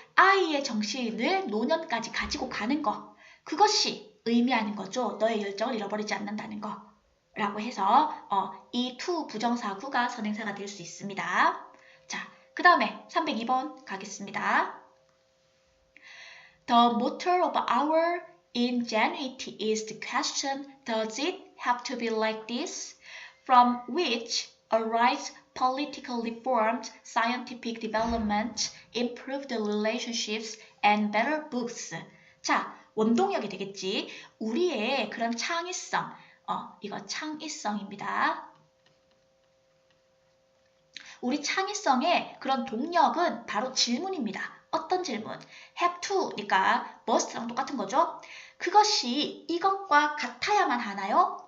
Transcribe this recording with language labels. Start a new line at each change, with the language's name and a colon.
Korean: 아이의 정신을 노년까지 가지고 가는 거. 그것이 의미하는 거죠. 너의 열정을 잃어버리지 않는다는 거. 라고 해서 이 to 부정사구가 선행사가 될 수 있습니다. 자, 그 다음에 302번 가겠습니다.
English: The motor of our ingenuity is the question, does it have to be like this? From which arise political reforms, scientific development, improved relationships, and better books.
Korean: 자, 원동력이 되겠지. 우리의 그런 창의성, 이거 창의성입니다. 우리 창의성의 그런 동력은 바로 질문입니다. 어떤 질문? have to니까 must랑 똑같은 거죠. 그것이 이것과 같아야만 하나요?